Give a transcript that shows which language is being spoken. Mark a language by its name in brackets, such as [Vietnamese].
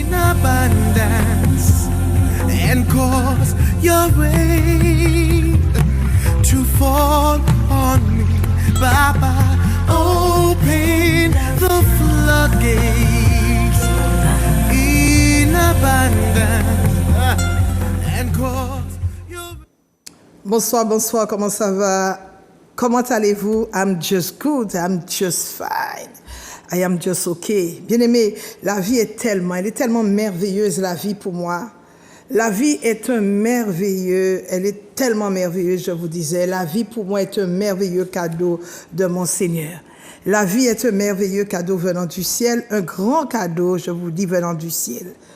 [English] abundance and cause your rain to fall on me. Baba, open the floodgates in abundance and cause your... [French] Bonsoir, bonsoir, comment ça va? Comment allez-vous? [English] I'm just good, I'm just fine. I am just okay. [French] Bien-aimé, la vie est elle est tellement merveilleuse, la vie pour moi. La vie est un merveilleux, elle est tellement merveilleuse, je vous disais. La vie pour moi est un merveilleux cadeau de mon Seigneur. La vie est un merveilleux cadeau venant du ciel, un grand cadeau, je vous dis, venant du ciel.